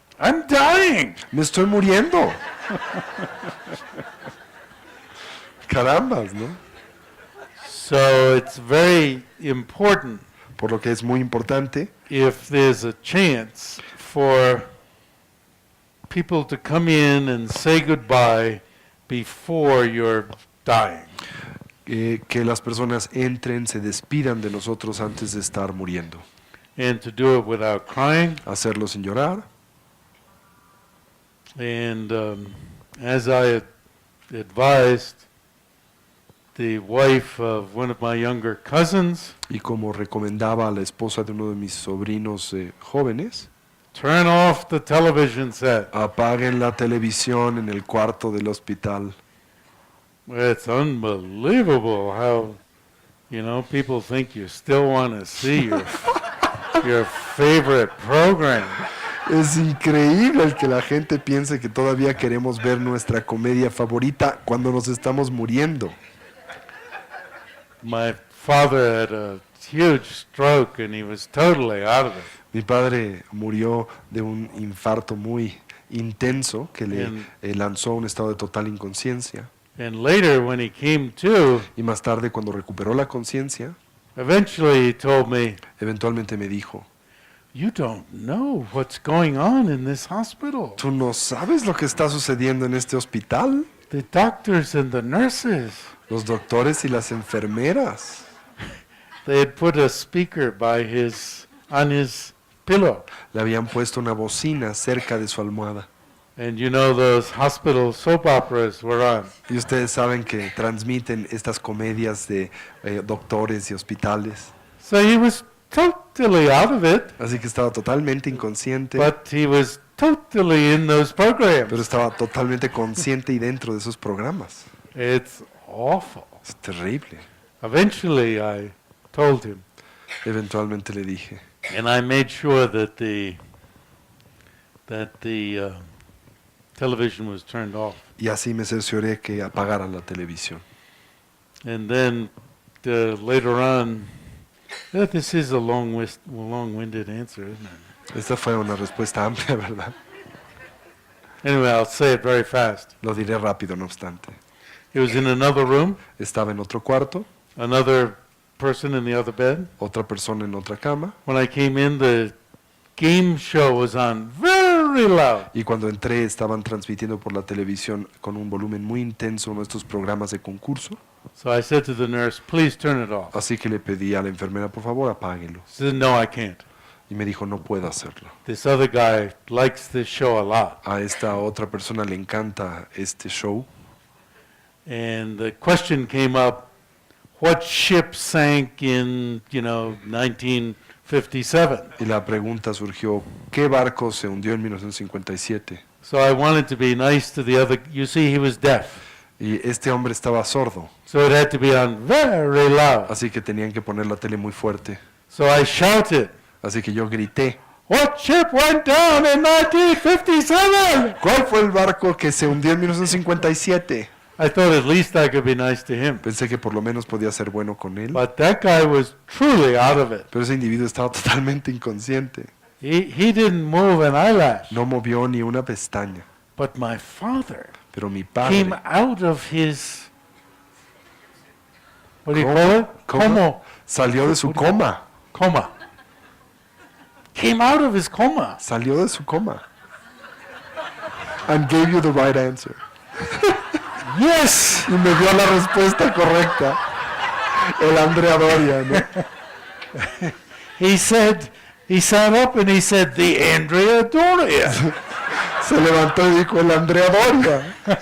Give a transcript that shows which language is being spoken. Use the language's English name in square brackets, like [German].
[English] I'm dying. [Spanish] Me estoy muriendo. Carambas, ¿no? [English] So it's very important [Spanish] Por lo que es muy importante, [English] if there's a chance for people to come in and say goodbye before you're dying. [Spanish] que las personas entren, se despidan de nosotros antes de estar muriendo. [English] And to do it without crying. [Spanish] Hacerlo sin llorar. [English] And as I advised the wife of one of my younger cousins, [Spanish] Y como recomendaba a la esposa de uno de mis sobrinos jóvenes, [English] turn off the television set. [Spanish] apaguen la televisión en el cuarto del hospital. [English] It's unbelievable how, people think you still want to see your favorite program. [Spanish] Es increíble el que la gente piense que todavía queremos ver nuestra comedia favorita cuando nos estamos muriendo. [English] My father had a huge stroke and he was totally out of it. [Spanish] Mi padre murió de un infarto muy intenso que le lanzó a un estado de total inconsciencia. [English] And later when he came to, [Spanish] Y más tarde, cuando recuperó la conciencia, [English] eventually he told me, [Spanish] eventualmente me dijo, [English] "You don't know what's going on in this hospital. [Spanish] ¿tú no sabes lo que está sucediendo en este hospital? [English] The doctors and the nurses, [Spanish] Los doctores y las enfermeras [English] they had put a speaker on his pillow. [Spanish] le habían puesto una bocina cerca de su almohada. [English] And those hospital soap operas were on. [Spanish] Y ustedes saben que transmiten estas comedias de doctores y hospitales. [English] So he was totally out of it, [Spanish] Así que estaba totalmente inconsciente, [English] but he was totally in those programs. [Spanish] pero estaba totalmente consciente y dentro de esos programas. [English] It's awful. [Spanish] Es terrible. [English] Eventually I told him, [Spanish] Eventualmente le dije, [English] and I made sure that the television was turned off. [Spanish] y así me cercioré que apagaran la televisión. [English] And then later on, this is a long-winded answer, isn't it? [Spanish] Esta fue una respuesta amplia, ¿verdad? [English] Anyway, I'll say it very fast. [Spanish] Lo diré rápido, no obstante. [English] It was in another room, [Spanish] Estaba en otro cuarto, [English] another person in the other bed. [Spanish] otra persona en otra cama, [English] When I came in, the game show was on very loud. [Spanish] y cuando entré estaban transmitiendo por la televisión con un volumen muy intenso nuestros programas de concurso. [English] So I said to the nurse, "Please turn it off." [Spanish] Así que le pedí a la enfermera, por favor, apáguelo. [English] She said, "No, I can't. [Spanish] Y me dijo, no puedo hacerlo. [English] This other guy likes this show a lot." [Spanish] A esta otra persona le encanta este show. [English] And the question came up, what ship sank in, 1957? [Spanish] Y la pregunta surgió, ¿qué barco se hundió en 1957? [English] So I wanted to be nice to the other. You see, he was deaf. [Spanish] Y este hombre estaba sordo, [English] So it had to be on very loud. [Spanish] así que tenían que poner la tele muy fuerte. [English] So I shouted, [Spanish] Así que yo grité, [English] "What ship went down in 1957?" [Spanish] ¿cuál fue el barco que se hundió en 1957? [English] I thought at least I could be nice to him. [Spanish] Pensé que por lo menos podía ser bueno con él, [English] But that guy was truly out of it. [Spanish] pero ese individuo estaba totalmente inconsciente. [English] He didn't move an eyelash. [Spanish] No movió ni una pestaña. [English] But my father [Spanish] Pero mi padre [English] came out of his, what do you [Spanish] ¿Cómo? [English] call it? [Spanish] ¿Cómo? Salió de su coma. [English] Coma. Came out of his coma. [Spanish] Salió de su coma. [English] And gave you the right answer. Yes. [Spanish] Y me dio la respuesta correcta. El Andrea Doria, ¿no? [English] He sat up and he said, "The Andrea Doria." [Spanish] Se levantó y dijo, el Andrea Doria.